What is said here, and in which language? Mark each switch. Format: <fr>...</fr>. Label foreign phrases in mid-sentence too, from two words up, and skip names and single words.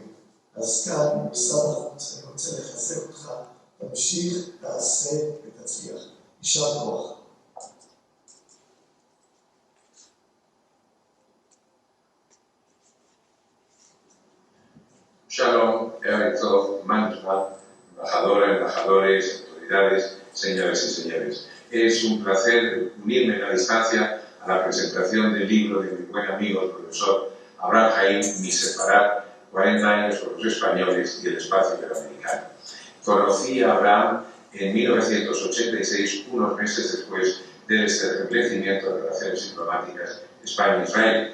<he>אז כאן, במשרד החוץ, אני רוצה לחזק אותך, תמשיך, תעשה ותצליח. יישר כוח. Shalom, Eretov, Manusma,</he> <es>embajadora, embajadores, autoridades, señoras y señores. Es un placer unirme en la distancia a la presentación del libro de mi buen amigo, el profesor Abraham Haim, Mi Sefarad, 40 años con los españoles y el espacio iberoamericano. Conocí a Abraham en 1986, unos meses después del establecimiento de relaciones diplomáticas España-Israel.</es>